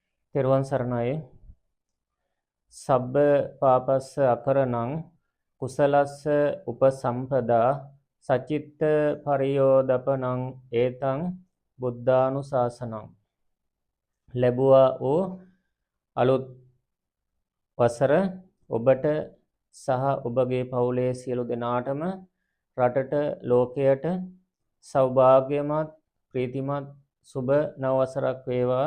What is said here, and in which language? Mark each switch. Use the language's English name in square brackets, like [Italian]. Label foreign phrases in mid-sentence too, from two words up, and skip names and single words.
[Sinhala] තෙරුවන් සරණයි. [Pali] සබ්බ පාපස්ස අකරණං කුසලස්ස උපසම්පදා සචිත්ත පරියෝදපනං ඒතං බුද්ධානුශාසනං. [Sinhala] ලැබුවා වූ අලුත් වසර ඔබට සහ ඔබගේ පවුලේ සියලු දෙනාටම රටට ලෝකයට සෞභාග්‍යමත් ප්‍රීතිමත් සුබ නව වසරක් වේවා.